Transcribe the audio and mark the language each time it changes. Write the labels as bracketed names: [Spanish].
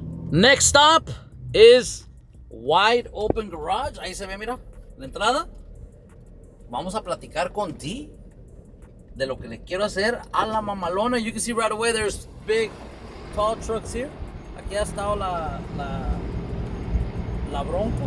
[English] Next stop is wide open garage. [Spanish] Ahí se ve, mira, la entrada. Vamos a platicar con D de lo que le quiero hacer a la mamalona. [English] You can see right away there's big, tall trucks here. [Spanish] Aquí ha estado la Bronco.